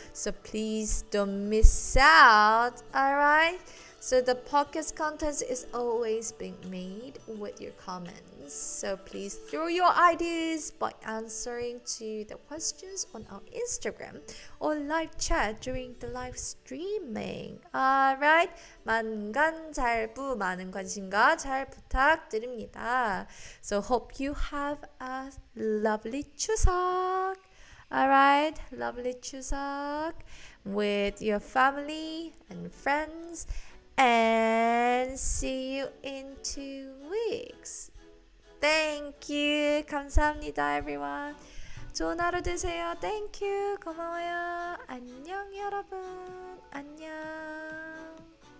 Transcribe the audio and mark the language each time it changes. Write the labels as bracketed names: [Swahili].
[English] So please don't miss out. Alright, so the podcast content is always being made with your comments. So please throw your ideas by answering to the questions on our Instagram or live chat during the live streaming. [Korean] Alright, 만관잘부 많은 관심과 잘 부탁드립니다. [English] So hope you have a lovely 추석. Alright, lovely 추석 with your family and friends. And see you in 2 weeks. Thank you. [Korean] 감사합니다, [English] everyone. [Korean] 좋은 하루 되세요. [English] Thank you. [Korean] 고마워요. 안녕, 여러분. 안녕.